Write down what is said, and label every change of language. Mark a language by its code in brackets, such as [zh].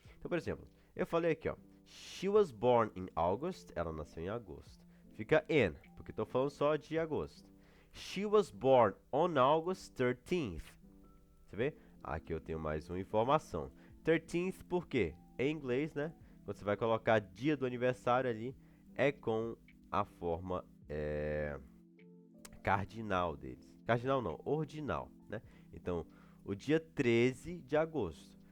[pt] Então, por exemplo, eu falei aqui, ó, [en] she was born in August, [pt] ela nasceu em agosto. Fica in, porque estou falando só de agosto. [en] She was born on August 13th. [pt] Você vê? Aqui eu tenho mais uma informação. 13th por quê? Em inglês, né? Quando você vai colocar dia do aniversário ali, é com a forma cardinal deles. Cardinal não, ordinal, né? Então, o dia 13 de agosto.